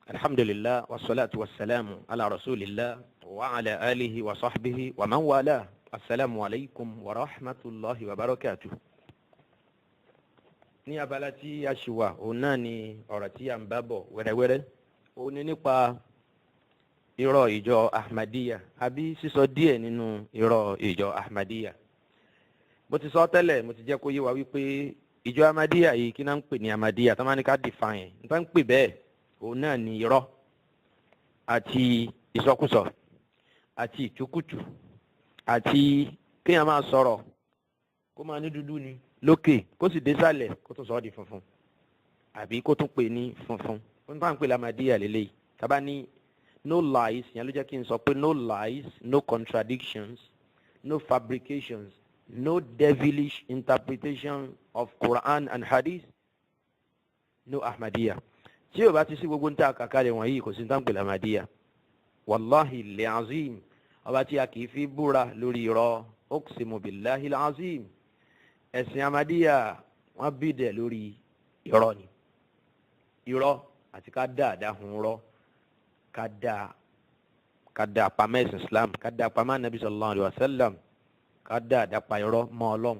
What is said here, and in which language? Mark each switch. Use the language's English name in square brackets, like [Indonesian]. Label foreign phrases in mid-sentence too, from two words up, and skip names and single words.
[Arabic] الحمد لله والصلاة والسلام على رسول الله وعلى آله وصحبه ومن والاه. السلام عليكم ورحمة الله وبركاته. [Yoruba] Ní abala tí a ṣì wà òun náà ni ọ̀rọ̀ tí a ń bá bọ̀ wẹ́rẹ́wẹ́rẹ́ òun ni nípa irọ́ ìjọ Ahmadiyya àbí sísọ díẹ̀ nínú irọ́ ìjọ Ahmadiyya. Mo ti sọ tẹ́lẹ̀, mo ti jẹ́ kó yé wa wípé ìjọ Ahmadiyya yìí kí náà ń pè ní Ahmadiyya tó máa ní ká define nípa ń pè bẹ́ẹ̀ òun náà ni irọ́ àti ìsọkúsọ àti ìtukùtù àti kéèyàn máa sọ̀rọ̀ kó máa ní dúdú ni lókè kó sì dé sàlẹ̀ kó tún sọ ọ́ di funfun àbí kó tún pè ní funfun. Wọ́n bá ń pè l'Ahmadiyya lélẹ́yìí tábà ní [English] no lies [Yoruba] yẹn ló jẹ́ kí n sọ pé [English] no lies, no contradictions, no fabrications, no devilish interpretation of Quran and Hadith, no Ahmadiyya. [Yoruba] Tí o bá ti sí gbogbo ń ta kàkàlẹ̀ wọ̀nyí kò sí ń tán pè l'Ahmadiyya. [Arabic] والله العظيم, [Yoruba] ọba tí a kì í fi búra lórí irọ́, [Arabic] أقسم بالله العظيم. [Yoruba] Ẹ̀sìn Ahmadiyya wọ́n bí dẹ̀ lórí irọ́ ni. Irọ́ àti ká dáadáa hun rọ́, ká dáa pamọ́ ẹ̀sìn Islam, ká dáa pamọ́ Nabi [Arabic] صلى الله عليه وسلم, [Yoruba] ká dáadáa pa irọ́ mọ́ Ọlọ́run.